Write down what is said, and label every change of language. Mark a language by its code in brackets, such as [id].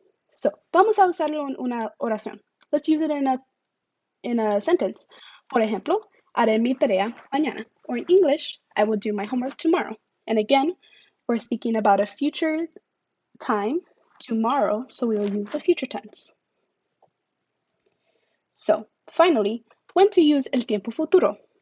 [es] So, vamos a usarlo en una oración. [en] Let's use it in a sentence. [es] Por ejemplo, haré mi tarea mañana. [en] Or in English, I will do my homework tomorrow. And again, we're speaking about a future time, tomorrow, so we will use the future tense. So, finally, when to use el tiempo futuro.